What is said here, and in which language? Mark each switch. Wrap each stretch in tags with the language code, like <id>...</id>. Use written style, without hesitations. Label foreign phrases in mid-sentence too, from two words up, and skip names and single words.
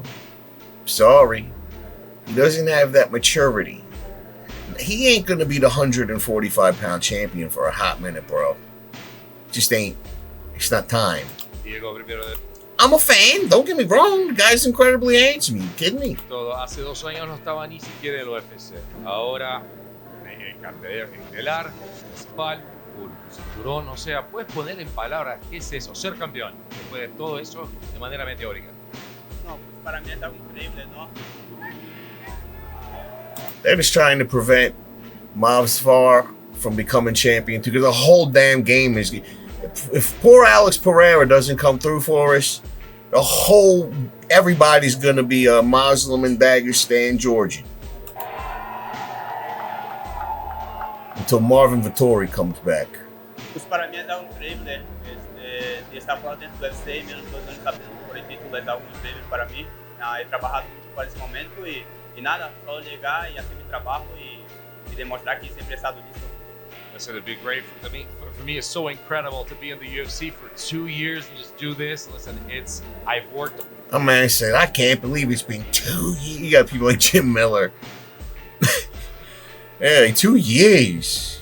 <en>Sorry. He doesn't have that maturity. He ain't going to be the 145-pound champion for a hot minute, bro. Just ain't. It's not time. I'm a fan. Don't get me wrong. The guy's incredibly handsome. You kidding me?</en> <es>Hace 2 años no estaba ni siquiera en el UFC. Ahora, cartelera estelar, principal, cinturón. O sea, puedes poner en palabras qué es eso, ser campeón. Después de todo eso, de manera meteórica. No, pues para mí es algo increíble, ¿no?</es> <en>They're just trying to prevent Movsar from becoming champion because the whole damn game is. If poor Alex Pereira doesn't come through for us, everybody's gonna be a Muslim and Dagestan Georgian until Marvin Vettori comes back.</en> <es>Pues para mí es algo increíble de estar</es> <pt>fora dentro do</pt> <es>UFC, menos 2</es> <pt>anos sabendo</pt> <es>por el título</es> <pt>é algo incrível</pt> <es>para mí. He trabajado</es> <pt>muito para esse momento e nada, só chegar e fazer meu trabalho e demonstrar que sempre</pt> <es>he estado listo.</es> <en>Listen, it'd be great for me. It's so incredible to be in the UFC for 2 years and just do this. Listen, I've worked. A man said, "I can't believe it's been 2 years." You got people like Jim Miller. Yeah, like 2 years.</en>